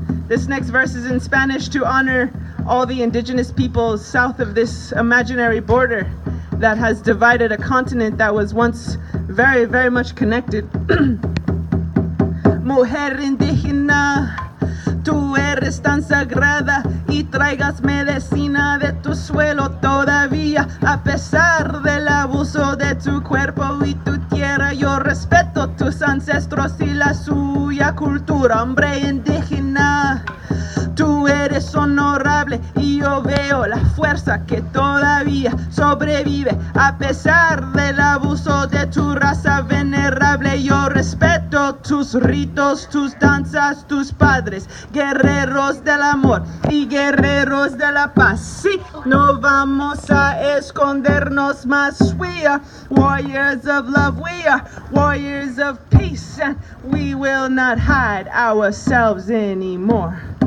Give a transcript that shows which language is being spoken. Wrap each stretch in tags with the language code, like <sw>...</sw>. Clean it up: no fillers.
<en>This next verse is in Spanish to honor all the indigenous peoples south of this imaginary border that has divided a continent that was once very, very much connected.</en> <es>Mujer indígena, tú eres tan sagrada y traigas medicina de tu suelo todavía, a pesar del abuso de tu cuerpo y tu tierra. Yo respeto tus ancestros y la suya cultura, hombre indígena. Tú eres honorable y yo veo la fuerza que todavía sobrevive a pesar del abuso de tu raza venerable. Yo respeto tus ritos, tus danzas, tus padres, guerreros del amor y guerreros de la paz. Sí, no vamos a escondernos más.</es> <en>We are warriors of love, we are warriors of peace, and we will not hide ourselves anymore.</en>